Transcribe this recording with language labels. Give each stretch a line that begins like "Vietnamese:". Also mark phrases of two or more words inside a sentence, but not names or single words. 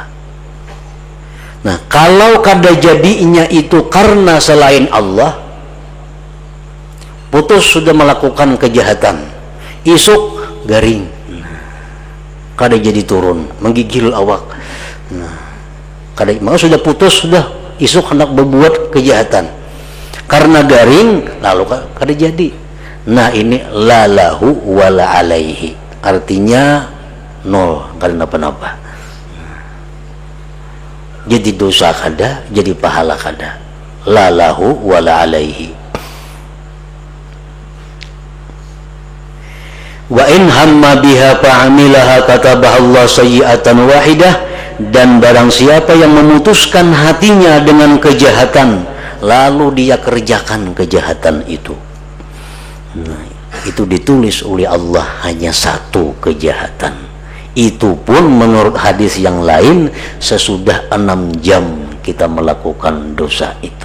Banjar: Nah, kalau kada jadinya itu karena selain Allah, putus sudah melakukan kejahatan, isuk garing, kada jadi turun, menggigil awak. Nah, kada maka sudah putus, sudah isuk hendak berbuat kejahatan. Karena garing lalu kada jadi. Nah, ini
Arabic: لا له ولا عليه.
Banjar: Artinya nol, kada napa-napa. Jadi dosa kada, jadi pahala kada.
Arabic: لا له ولا عليه. وإن هم بها فعملها كتبها الله سيئة واحدة.
Indonesian: Dan barang siapa yang memutuskan hatinya dengan kejahatan, lalu dia kerjakan kejahatan itu, nah, itu ditulis oleh Allah hanya 1 kejahatan. Itu pun menurut hadis yang lain sesudah 6 jam kita melakukan dosa itu.